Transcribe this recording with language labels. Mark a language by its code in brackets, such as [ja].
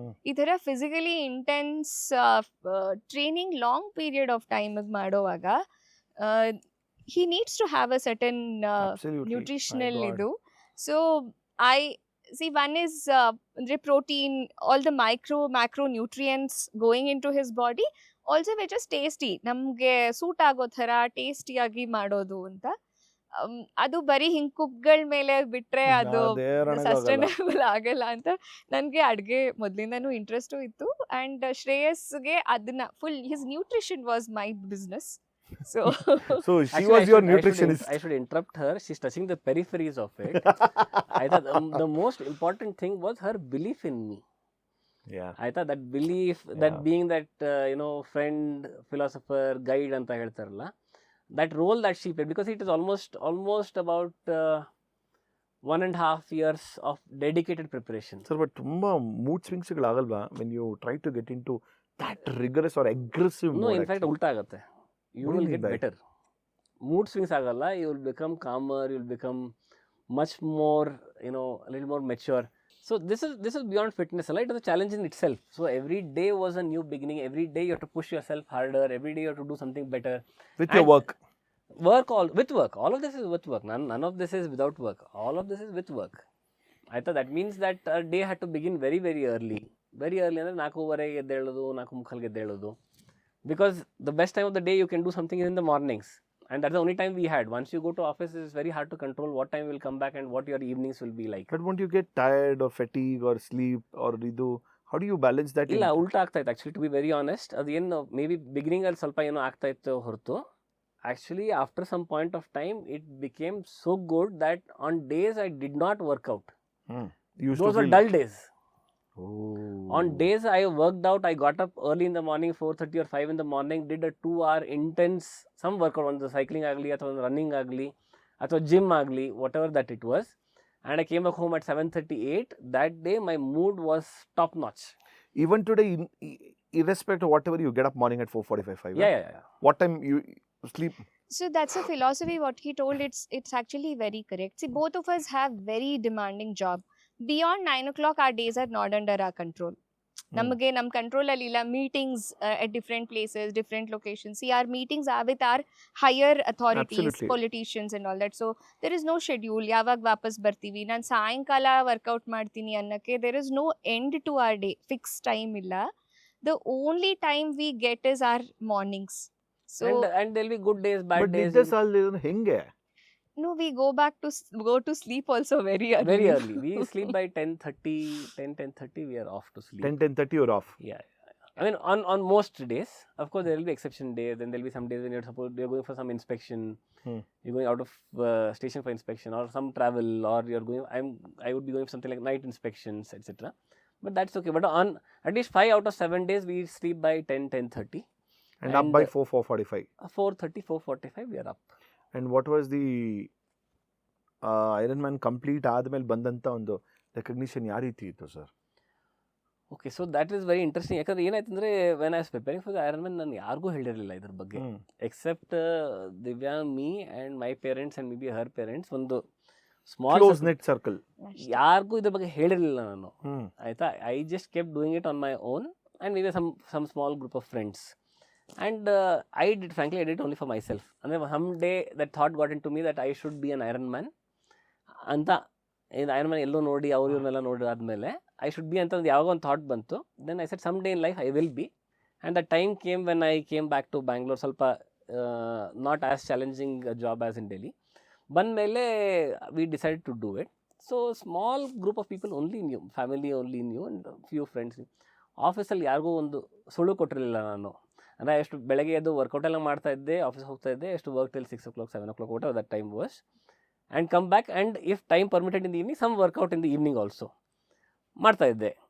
[kn] ಈ ಥರ [en] Physically intense training long period of time ಮಾಡುವಾಗ he needs to have a certain Absolutely. nutritional My God. [kn] ಇದು. [en] So I see, one is the protein, all the macronutrients going into his body, also which is tasty, [kn] ನಮ್ಗೆ suit ಆಗೋ ಥರ ಟೇಸ್ಟಿಯಾಗಿ ಮಾಡೋದು ಅಂತ. ಅದು ಬರೀ ಹಿಂಗ್ ಕುಕ್ಗಳ ಮೇಲೆ ಬಿಟ್ರೆ ಅದು ಸಸ್ಟೈನಬಲ್ ಆಗಲ್ಲ ಅಂತ ನನಗೆ ಅಡ್ಗೆ ಮೊದಲಿಂದನೂ ಇಂಟ್ರೆಸ್ಟು ಇತ್ತು. [en] and ಶ್ರೇಯಸ್ಗೆ [kn] ಅದನ್ನ [en] Full his nutrition was my business. So she Actually, was your nutritionist. I should interrupt her. She's touching the peripheries of it. I thought the most important thing was her belief in me. Yeah. I thought that belief, that Yeah. being that friend, philosopher, guide [kn] ಅಂತ ಹೇಳ್ತಾರಲ್ಲ, [en] that role that she played, because it is almost about 1.5 years of dedicated preparation. Sir, but ತುಂಬಾ mood swings ಗಳಾಗಲ್ವಾ when you try to get into that rigorous or aggressive No, mode? in fact, [kn] ಉಲ್ಟಾ ಆಗುತ್ತೆ. [en] You What do you will mean get by- better. Mood swings ಆಗಲ್ಲ. You will become calmer. You will become much more, a little more mature. So this is beyond fitness, right? It was a challenge in itself. So every day was a new beginning. Every day you have to push yourself harder. Every day you have to do something better. With your And work. With work. All of this is with work. None of this is without work. All of this is with work. I thought that means that a day had to begin very, very early. Very early [kn] ಅಂದರೆ 4:15 ಎದ್ದೇಳೋದು, 4:45 ಎದ್ದೇಳೋದು. [en] Because the best time of the day you can do something is in the mornings. And that's the only time we had. Once you go to office, it's very hard to control what time you will come back and what your evenings will be like. But won't you get tired or fatigue or sleep or ಇದು? How do you balance that? [kn] ಇಲ್ಲ, ಉಲ್ಟಾ ಆಗ್ತಾ ಇತ್ತು [en] Actually, to be very honest. ಅದೇನು maybe ಬಿಗಿನಿಂಗಲ್ಲಿ [kn] ಸ್ವಲ್ಪ ಏನೋ ಆಗ್ತಾ ಇತ್ತು ಹೊರತು, [en] Actually after some point of time it became so good that on days I did not work out. Those were dull days. On days I worked out, I got up early in the morning, 4:30 or 5 in the morning, did a 2-hour intense some workout, on the cycling agli ಅಥವಾ running agli ಅಥವಾ gym agli, whatever that it was, and I came back home at 7:38. That day my mood was top notch. Even today, irrespective of whatever, you get up morning at 4:45. Yeah. What time you sleep? So that's a philosophy what he told. It's actually very correct. See, both of us have very demanding job. Beyond 9 o'clock, our days are not under our control. [kn] ನಮಗೆ ನಮ್ಮ control ಅಲ್ಲಿ ಇಲ್ಲ. Meetings [en] at different places, different locations. See, our meetings are with our higher authorities, Absolutely. politicians and all that. So there is no schedule. [kn] ಯಾವಾಗ ವಾಪಸ್ ಬರ್ತೀವಿ, ನಾನು ಸಾಯಂಕಾಲ workout ಮಾಡ್ತೀನಿ ಅನ್ನಕ್ಕೆ [en] there is no end to our day. Fixed time ಇಲ್ಲ. The only time we get is our mornings. So and there'll be good days, bad But days. [kn] ನಿದ್ದೆ ಸಾಲದು ಹೆಂಗೆ? [en] no, we go to sleep also very early. Very early. We sleep by 10:30 we are off to sleep. 10:30 you're off. Yeah. I mean, on most days, of course, there will be exception days. Then there will be some days when you're going for some inspection. You're going out of station for inspection or some travel, or you're going. I would be going for something like night inspections, etc. But that's okay. But on at least 5 out of 7 days, we sleep by 10:30. And up by 4:45. 4:30, 4:45, we are up. And what was the [kn] iron man complete ಆದ್ಮೇಲೆ ಬಂದಂತ ಒಂದು recognition ಯಾವ ರೀತಿ ಇತ್ತು sir? [en] Okay, so that is very interesting. [kn] ಯಾಕಂದ್ರೆ ಏನಾಯ್ತು ಅಂದರೆ, [en] when I was preparing for the Iron Man, [kn] ನಾನು ಯಾರಿಗೂ ಹೇಳಿರಲಿಲ್ಲ ಇದ್ರ ಬಗ್ಗೆ, [en] Except Divya, me and my parents and maybe her parents. [kn] ಒಂದು ಸ್ಮಾಲ್ [en] Close knit circle. [kn] ಯಾರಿಗೂ ಇದ್ರ ಬಗ್ಗೆ ಹೇಳಿರಲಿಲ್ಲ ನಾನು. ಆಯಿತಾ, [en] I just kept doing it on my own and maybe some small group of friends. And I did it only for myself. And then someday that thought got into me that I should be an Iron Man. [kn] ಅಂತ Iron Man ಎಲ್ಲೋ ನೋಡಿ ಅವ್ರು ಇವ್ರನ್ನೆಲ್ಲ ನೋಡಿದಾದ್ಮೇಲೆ [en] I should be [kn] ಅಂತ ಒಂದು ಯಾವಾಗ ಒಂದು thought ಬಂತು. [en] Then I said someday in life I will be. And the time came when I came back to Bangalore, ಸ್ವಲ್ಪ not as challenging a job as in Delhi. [kn] ಬಂದಮೇಲೆ [en] we decided to do it. So small group of people only knew, family only knew and few friends. [kn] ಆಫೀಸಲ್ಲಿ ಯಾರಿಗೂ ಒಂದು ಸುಳ್ಳು ಕೊಟ್ಟಿರಲಿಲ್ಲ ನಾನು. ಅಂದರೆ ಎಷ್ಟು ಬೆಳಗ್ಗೆ ಎದ್ದು ವರ್ಕೌಟ್ ಎಲ್ಲ ಮಾಡ್ತಾ ಇದ್ದೆ, ಆಫೀಸ್ ಹೋಗ್ತಾ ಇದ್ದೆ, ಎಷ್ಟು work till 6 o'clock 7 o'clock [en] what that time was, and come back and if time permitted in the evening some workout in the evening also [kn] ಮಾಡ್ತಾ ಇದ್ದೆ.